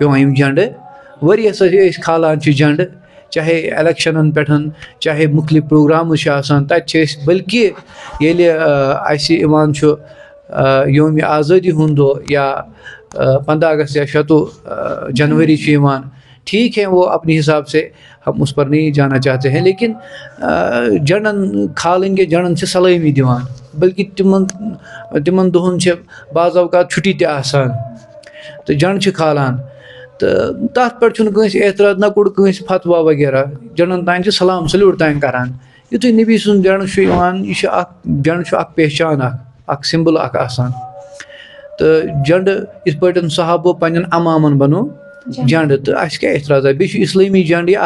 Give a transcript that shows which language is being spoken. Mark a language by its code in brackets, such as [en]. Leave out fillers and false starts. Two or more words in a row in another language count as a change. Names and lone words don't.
[ks] پیٚوان یِم جنڈٕ ؤریس أسۍ کھالان چھِ جنڈٕ، چاہے الیکشنن پٮ۪ٹھ، چاہے مختلف پروگرامز چھِ آسان تَتہِ چھِ أسۍ، بلکہِ ییٚلہِ اَسہِ یِوان چھُ یومِ آزٲدی ہُنٛد دۄہ یا 15 اگست یا 26 جنوری چھُ یِوان، [ur] ٹھیک ہے وہ اپنے حساب سے ہم اس پر نہیں جانا چاہتے ہیں، لیکن [ks] جنڈن [ur] کھالیں گے، [ks] جنڈن چھِ سلٲمی دِوان، بلکہ تِمن دۄہن چھِ بعض اوقات چھُٹی تہِ آسان تہٕ جنڈ چھِ کھالان. تہٕ تَتھ پٮ۪ٹھ چھُنہٕ کٲنٛسہِ اعتراض، نہ کوٚڑ کٲنٛسہِ فتوا وغیرہ، جنڈن تانۍ چھِ سلام سلیوٗٹ تانۍ کران. یُتھُے نبی سُنٛد جنڈ چھُ یِوان، یہِ چھُ اکھ جنڈ چھُ اکھ پہچان اکھ، اکھ سمبل اکھ آسان تہٕ جنڈٕ یِتھ پٲٹھۍ صحابو پنٛنٮ۪ن امامن بنو جنڈٕ تہٕ اَسہِ کیٛاہ اعتراضا بیٚیہِ چھُ اِسلٲمی جنڈٕ اَتھ